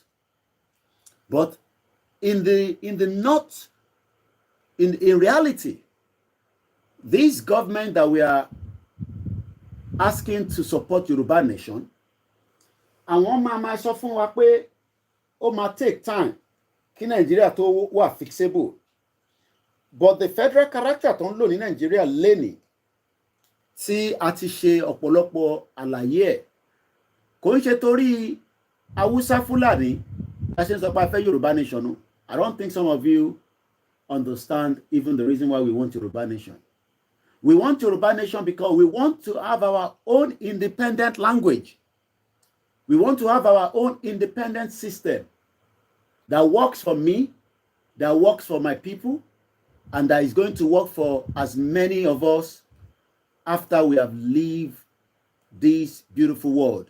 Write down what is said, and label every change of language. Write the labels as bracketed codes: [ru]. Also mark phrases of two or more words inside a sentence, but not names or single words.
[en] But in reality, this government that we are asking to support Yoruba nation, [yo] àwọn máa sọ fún wa pé ó máa [en] take time [yo] kí Nàìjíríà tó wà fixable. [en] But the federal character [yo] tó ń lò ní Nàìjíríà lénìí tí a ti ṣe ọ̀pọ̀lọpọ̀ àlàyé ẹ̀ kò ń ṣe torí Hausa Fulani la ṣe ń sọ pé a fẹ́ Yoruba nation. [en] I don't think some of you understand even the reason why we want Yoruba nation. We want Yoruba nation because we want to have our own independent language. We want to have our own independent system that works for me, that works for my people, and that is going to work for as many of us after we have lived this beautiful world.